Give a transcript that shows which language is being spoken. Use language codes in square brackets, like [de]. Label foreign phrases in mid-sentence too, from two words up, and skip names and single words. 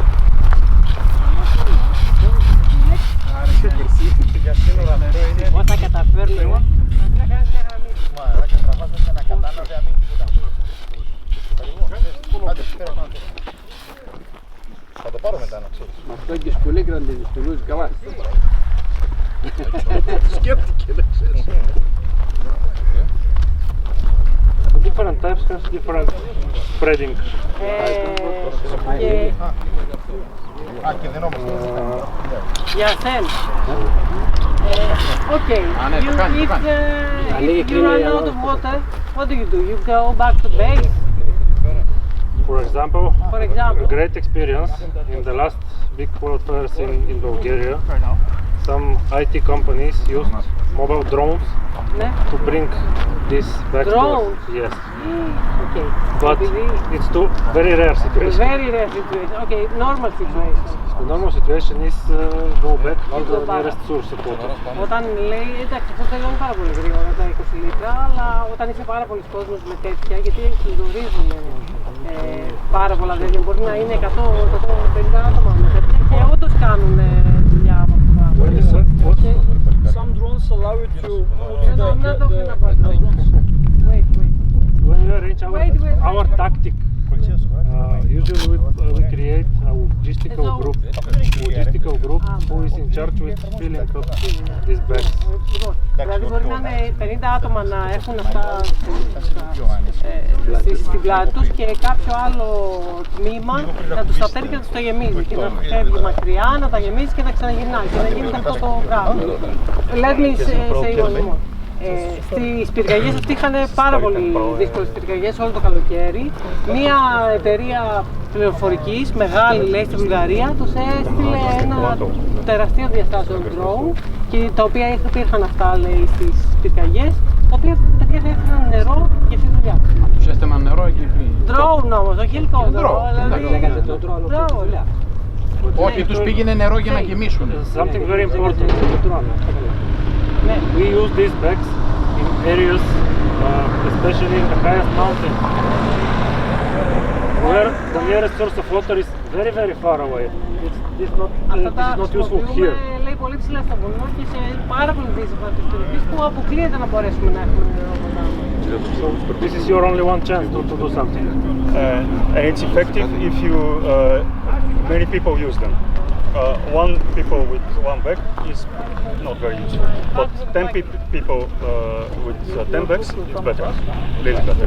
[el] Πώς θα καταφέρνω. Θα το πάρω μετά να ξέρεις. Με αυτό και σκολίκραν την στουλούζει καλά. Σκέφτηκε, δεν ξέρεις. [en] Different types has different spreading. [el] Για σεν. [en] Okay, if you run out of water, what do? You go back to base? For example, a great experience in the last big wildfires in Bulgaria. Some IT companies used mobile drones to bring this back Drones? to us. Yes. Okay. But it's too very rare situation. Very rare situation. Okay, normal situation. The normal situation is go back to the nearest source of water. [el] Όταν λέει, εντάξει, αυτό τελειώνει πάρα πολύ γρήγορα τα 20 λίτρα, αλλά όταν είσαι πάρα πολλοί κόσμος με τέτοια, γιατί γνωρίζουν πάρα πολλά τέτοια, μπορεί να είναι 100-150 άτομα με τέτοια και όντως κάνουν δουλειά από αυτό. [en] Some drones allow you to No, I'm not talking about drones. Wait. When we arrange our tactic, usually we create a logistical group who is in charge with filling up these bags. [el] Δηλαδή μπορεί να είναι 50 άτομα να έχουν αυτά στην πλάτη τους και κάποιο άλλο τμήμα να τους τα παίρνει και να τους τα γεμίζει και να φεύγει μακριά, να τα γεμίσει και να ξαναγυρνάει και να γίνεται αυτό το πράγμα. [en] Let me say one more. [el] Στις πυρκαγιές αυτοί είχαν πάρα πολύ δύσκολες πυρκαγιές όλο το καλοκαίρι. Μία εταιρεία πληροφορικής, μεγάλη λέει στη Βουλγαρία, τους έστειλε ένα τεραστίο διαστάσεων drone και τα οποία υπήρχαν αυτά λέει στις πυρκαγιές, τα οποία παιδιά θα έφεραν νερό για αυτή τη δουλειά. Τους έστελναν νερό εκεί πριν. Drone όμως, όχι ελικόπτερο. Όχι, τους πήγαινε νερό για να γεμίσουν. [en] Something very important. We use these bags in areas, especially in the highest mountain, where the nearest source of water is very, very far away. It's not useful here. [el] Λέει πολύ ψηλά στα βουνό και σε πάρα πολύ δύσκολα τις περιοχές που αποκλείεται να μπορέσουμε να έχουμε νερό ποτάμι. [en] So this is your only one chance to do something. And it's effective if you many people use them. One people with one bag is not very useful, but 10 people with 10 bags is better, really better.